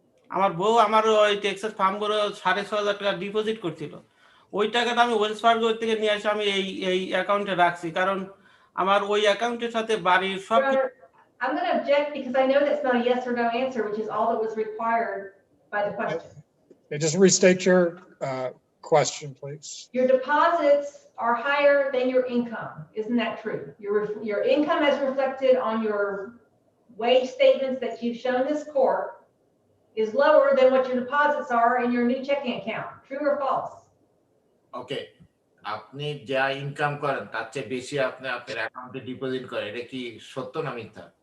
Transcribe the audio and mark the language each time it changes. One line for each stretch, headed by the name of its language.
Bangla: আমার বউ আমার ওই টেক্সাস ফার্মগুলো 6,500 টাকা ডিপোজিট করছিল ওই টাকাটা আমি ওয়েলস ফার্গো থেকে নিয়ে আসি আমি এই অ্যাকাউন্টে রাখছি কারণ আমার ওই অ্যাকাউন্টের সাথে বাড়ির সব
English: I'm going to object because I know that's not a yes or no answer, which is all that was required by the question. Just restate your question, please. Your deposits are higher than your income. Isn't that true? Your income as reflected on your wage statements that you've shown this court is lower than what your deposits are in your new checking account. True or false?
Bangla: ওকে আপনি যা income করেন তার চেয়ে বেশি আপনি আপনার অ্যাকাউন্টে deposit করেন এটা কি সত্য না মিথ্যা